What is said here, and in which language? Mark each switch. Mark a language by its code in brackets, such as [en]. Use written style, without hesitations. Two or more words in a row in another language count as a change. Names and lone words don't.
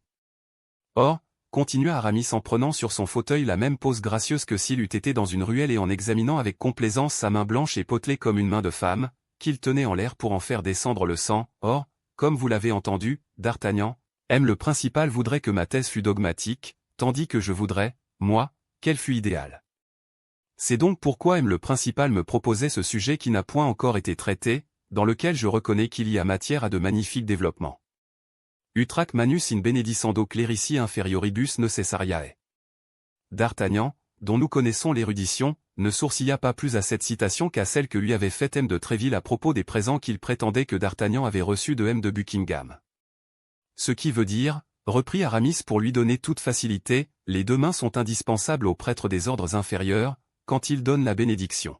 [fr] Or, continua Aramis en prenant sur son fauteuil la même pose gracieuse que s'il eût été dans une ruelle et en examinant avec complaisance sa main blanche et potelée comme une main de femme, qu'il tenait en l'air pour en faire descendre le sang, or, comme vous l'avez entendu, d'Artagnan, M. le principal voudrait que ma thèse fût dogmatique, tandis que je voudrais, moi, qu'elle fût idéale. C'est donc pourquoi M. le principal me proposait ce sujet qui n'a point encore été traité, dans lequel je reconnais qu'il y a matière à de magnifiques développements. [la] Utrac manus in benedicendo clerici inferioribus necessariae. [fr] D'Artagnan, dont nous connaissons l'érudition, ne sourcilla pas plus à cette citation qu'à celle que lui avait faite M. de Tréville à propos des présents qu'il prétendait que d'Artagnan avait reçus de M. de Buckingham. Ce qui veut dire, reprit Aramis pour lui donner toute facilité, les 2 mains sont indispensables aux prêtres des ordres inférieurs, quand ils donnent la bénédiction.